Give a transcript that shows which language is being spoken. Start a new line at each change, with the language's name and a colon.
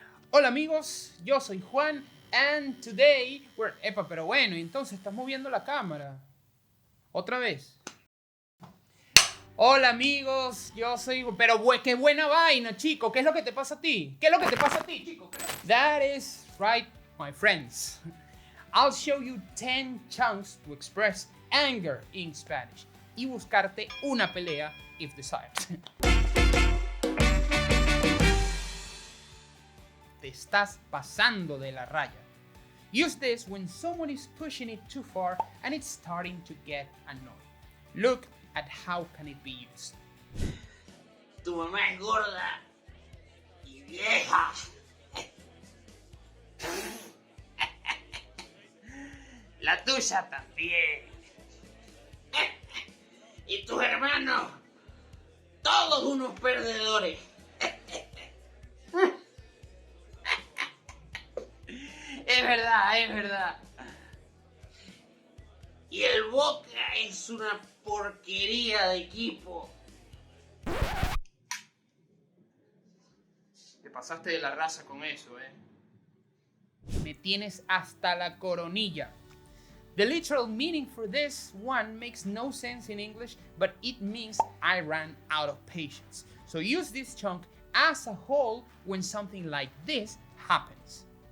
Spanish: Hola amigos, yo soy Juan
English: and today we're...
Spanish: Epa, pero bueno, entonces estás moviendo la cámara. Otra vez. Hola amigos, yo soy... Pero qué buena vaina, chico. ¿Qué es lo que te pasa a ti? ¿Qué es lo que te pasa a ti, chico?
English: That is right, my friends. I'll show you 10 chunks to express anger in Spanish
Spanish: y buscarte una pelea
English: if desired.
Spanish: Te estás pasando de la raya.
English: Use this when someone is pushing it too far and it's starting to get annoying. Look at how can it be used.
Spanish: Tu mamá es gorda y vieja. La tuya también. Y tus hermanos, todos unos perdedores. Es verdad. Y el Boca es una porquería de equipo. Te pasaste de la raza con eso, Me tienes hasta la coronilla.
English: The literal meaning for this one makes no sense in English, but it means I ran out of patience. So use this chunk as a whole when something like this happens.